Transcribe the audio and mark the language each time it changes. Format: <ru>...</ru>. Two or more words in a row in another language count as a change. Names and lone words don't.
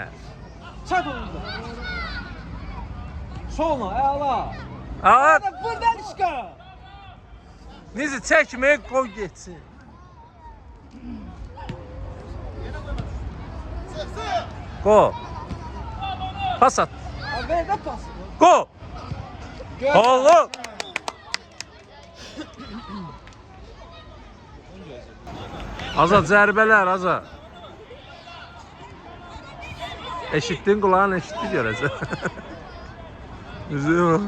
<az>Çat onu. Solma, əla. At.</az> <tr>Hadi buradan çıkar.</tr> <az>Necə çəkməyə qoy getsin. Go. Pas at. Ha, ver de pası. Go. Gör. Oğlum. Azad zərbələr, Azad. Eşitdin, qulağın eşitdi görəsən. Üzüm.</az>